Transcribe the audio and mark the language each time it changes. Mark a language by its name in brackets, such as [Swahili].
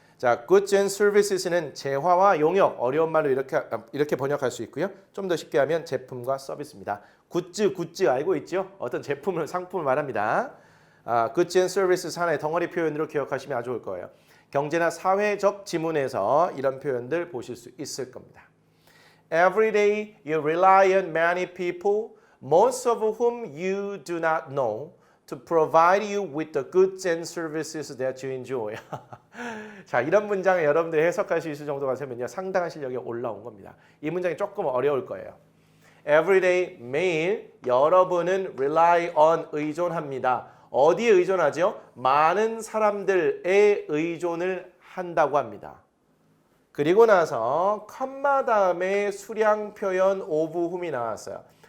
[Korean] 자, goods and services는 재화와 용역, 어려운 말로 이렇게 번역할 수 있고요. 좀 더 쉽게 하면 제품과 서비스입니다. 굿즈 알고 있죠? 어떤 제품을, 상품을 말합니다. goods and services 하나의 덩어리 표현으로 기억하시면 아주 좋을 거예요. 경제나 사회적 지문에서 이런 표현들 보실 수 있을 겁니다. [English] Every day you rely on many people, most of whom you do not know, to provide you with the goods and services that you enjoy. [Korean] 자, 이런 문장을 여러분들이 해석할 수 있을 정도가 되면요, 상당한 실력이 올라온 겁니다. 이 문장이 조금 어려울 거예요. Every day, 매일 여러분은 rely on, 의존합니다. 어디에 의존하죠? 많은 사람들에 의존을 한다고 합니다. 그리고 나서 컴마 다음에 수량 표현 of whom이 나왔어요.